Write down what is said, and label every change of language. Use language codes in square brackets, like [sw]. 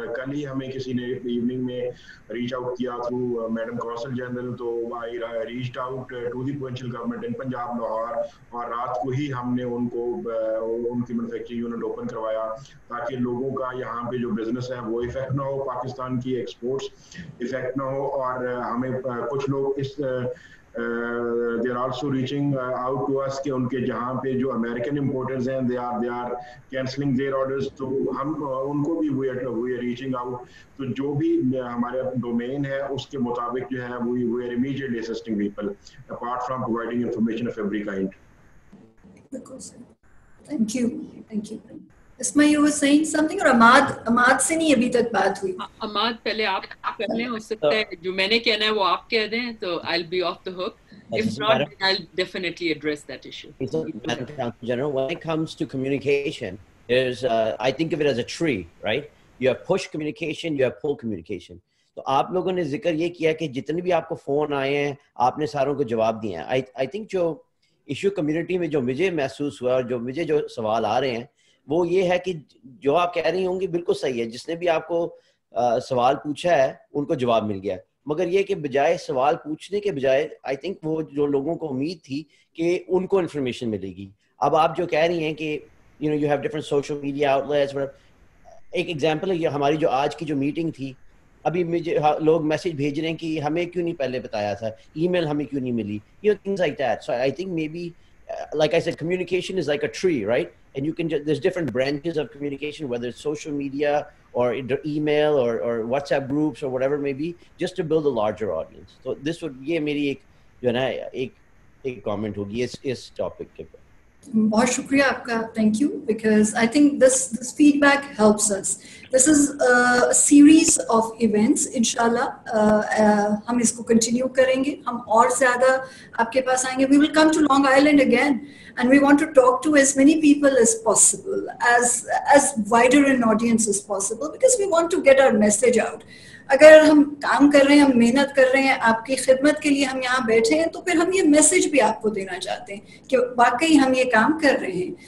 [hi] कल ही हमें किसी ने इवनिंग में रीच आउट किया थ्रू मैडम कौंसल जनरल, तो [en] I reached out to the provincial government in Punjab Lahore, [hi] और रात को ही हमने उनको उनकी मैन्युफैक्चरिंग यूनिट ओपन करवाया ताकि लोगों का यहाँ पे जो बिजनेस है वो इफेक्ट ना हो, पाकिस्तान की एक्सपोर्ट्स इफेक्ट ना हो. और हमें कुछ लोग इस [en] they are also reaching out to us [hi] कि उनके जहाँ पे जो अमेरिकन इम्पोर्टर्स हैं [en] they are cancelling their orders, [hi] तो हम उनको भी [en] we are reaching out. [hi] तो जो भी हमारे डोमेन है उसके मुताबिक जो है [en] we are immediately assisting people apart from providing information of every kind. Thank you. Isma, you were saying something, or Ahmad [hi] से नहीं अभी तक बात हुई? Ahmad, पहले आप कर लें, हो सकता है जो मैंने कहना है वो आप कह दें, तो [en] I'll be off the hook. If not, then I'll definitely address that issue. General, when it comes to communication, there's I think of it as a tree, right? You have push communication, you have pull communication. [hi] तो आप लोगों ने जिक्र ये किया कि जितने भी आपको फोन आए हैं आपने सारों को जवाब दिए हैं. I think जो इशू कम्युनिटी में जो मुझे महसूस हुआ और जो मुझे जो सवाल आ रहे हैं वो ये है कि जो आप कह रही होंगी बिल्कुल सही है, जिसने भी आपको सवाल पूछा है उनको जवाब मिल गया, मगर ये कि बजाय सवाल पूछने के बजाय आई थिंक वो जो लोगों को उम्मीद थी कि उनको इन्फॉर्मेशन मिलेगी. अब आप जो कह रही हैं कि [en] You have different social media outlets. [hi] एक एग्जांपल है, ये हमारी जो आज की जो मीटिंग थी अभी मुझे लोग मैसेज भेज रहे हैं कि हमें क्यों नहीं पहले बताया था, ईमेल हमें क्यों नहीं मिली, [en] things like that. So I think maybe like I said, communication is like a tree, right? And you can there's different branches of communication, whether it's social media or email or WhatsApp groups or whatever it may be, just to build a larger audience. So this would [hi] ये मेरी एक जो है ना एक comment होगी इस topic के ऊपर. बहुत शुक्रिया आपका, [en] thank you, because I think this feedback helps us. This is a series of events. [hi] इंशाल्लाह हम इसको continue करेंगे, हम और ज़्यादा आपके पास आएंगे. [en] We will come to Long Island again, and we want to talk to as many people as possible, as wider an audience as possible, because we want to get our message out. [hi] अगर हम काम कर रहे हैं, हम मेहनत कर रहे हैं, आपकी खिदमत के लिए हम यहाँ बैठे हैं, तो फिर हम ये मैसेज भी आपको देना चाहते हैं कि वाकई हम ये काम कर रहे हैं.